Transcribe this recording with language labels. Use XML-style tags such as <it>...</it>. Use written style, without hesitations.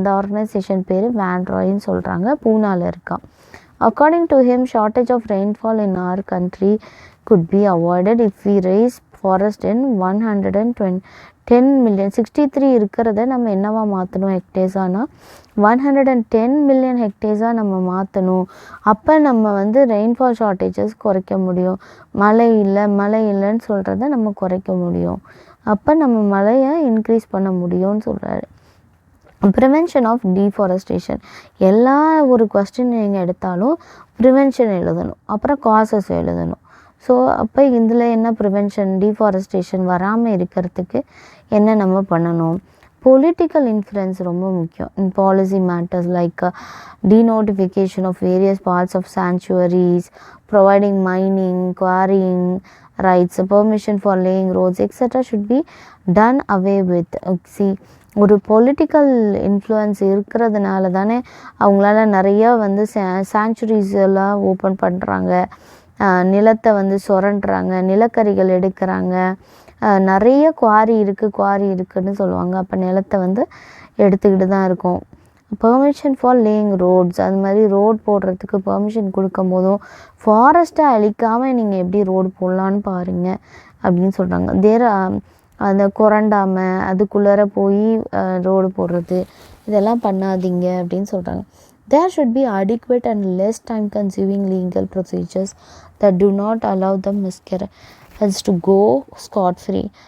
<ta>அந்த ஆர்கனைசேஷன் பேர் வேன்ராய்ன்னு சொல்கிறாங்க, பூனாவில் இருக்கான்.</ta> <en>According to him, shortage of rainfall in our country could be avoided if we raise forest in 110 million.</en> <ta>63 இருக்கிறத நம்ம என்னவா மாற்றணும் ஹெக்டேர்ஸானா 110 மில்லியன் ஹெக்டேர்ஸாக நம்ம மாற்றணும். அப்போ நம்ம ரெயின்ஃபால் ஷார்ட்டேஜஸ் குறைக்க முடியும். மழை இல்லைன்னு சொல்கிறத நம்ம குறைக்க முடியும். அப்போ நம்ம மழையை இன்க்ரீஸ் பண்ண முடியும்னு சொல்கிறாரு.</ta> <en>prevention of deforestation,</en> <ta>எல்லா ஒரு கொஸ்டின் நீங்கள் எடுத்தாலும் ப்ரிவென்ஷன் எழுதணும், அப்புறம் காசஸ் எழுதணும். ஸோ அப்போ இதில் என்ன ப்ரிவென்ஷன், டீஃபாரஸ்டேஷன் வராமல் இருக்கிறதுக்கு என்ன நம்ம பண்ணணும்?</ta> <en>political influence</en> <ta>ரொம்ப முக்கியம்</ta> <en>In policy matters like denotification of various parts of sanctuaries, providing mining, quarrying rights, permission for laying roads, etc. should be done away with.</en> <ta>See, ஒரு பொலிட்டிக்கல் இன்ஃப்ளூயன்ஸ் இருக்கிறதுனால தானே அவங்களால நிறையா வந்து சாங்சுரிஸ் எல்லாம் ஓப்பன் பண்ணுறாங்க, நிலத்தை வந்து சுரண்டுறாங்க, நிலக்கரிகள் எடுக்கிறாங்க, நிறைய குவாரி இருக்குதுன்னு சொல்லுவாங்க. அப்போ நிலத்தை வந்து எடுத்துக்கிட்டு தான் இருக்கும்.</ta> <en>permission for laying roads,</en> <ta>அது மாதிரி ரோட் போடுறதுக்கு பெர்மிஷன் கொடுக்கும் போதும் ஃபாரஸ்ட்டை அழிக்காமல் நீங்கள் எப்படி ரோடு போடலான்னு பாருங்கள் அப்படின்னு சொல்கிறாங்க. அந்த குரண்டாமல் அதுக்குள்ளார போய் ரோடு போடுறது இதெல்லாம் பண்ணாதீங்க அப்படின்னு சொல்கிறாங்க.</ta> <en>There should be adequate and less time consuming legal procedures that do not allow the miscreants to go scot free.</en>